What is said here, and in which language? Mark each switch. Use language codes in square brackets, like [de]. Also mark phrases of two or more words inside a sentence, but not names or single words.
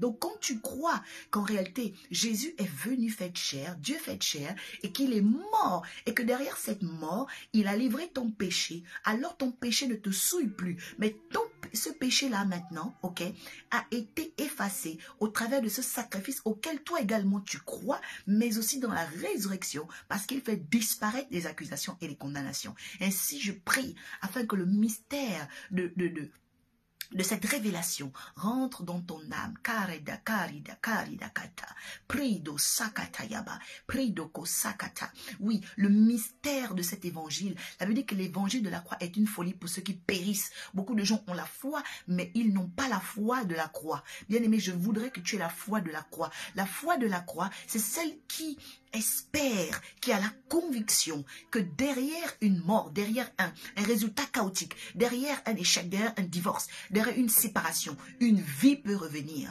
[fr] Donc quand tu crois qu'en réalité, Jésus est venu fait chair, Dieu fait chair, et qu'il est mort, et que derrière cette mort, il a livré ton péché, alors ton péché ne te souille plus, mais ce péché-là maintenant, ok, a été effacé au travers de ce sacrifice auquel toi également tu crois, mais aussi dans la résurrection, parce qu'il fait disparaître les accusations et les condamnations. Ainsi, je prie afin que le mystère de cette révélation rentre dans ton âme. Karida, karida, karida, kata. Prido sakata yaba. Prido ko sakata. Oui, le mystère de cet évangile. Ça veut dire que l'évangile de la croix est une folie pour ceux qui périssent. Beaucoup de gens ont la foi, mais ils n'ont pas la foi de la croix. Bien aimé, je voudrais que tu aies la foi de la croix. La foi de la croix, c'est celle qui espère, qui a la conviction que derrière une mort, derrière un résultat chaotique, derrière un échec, derrière un divorce, derrière une séparation, une vie peut revenir.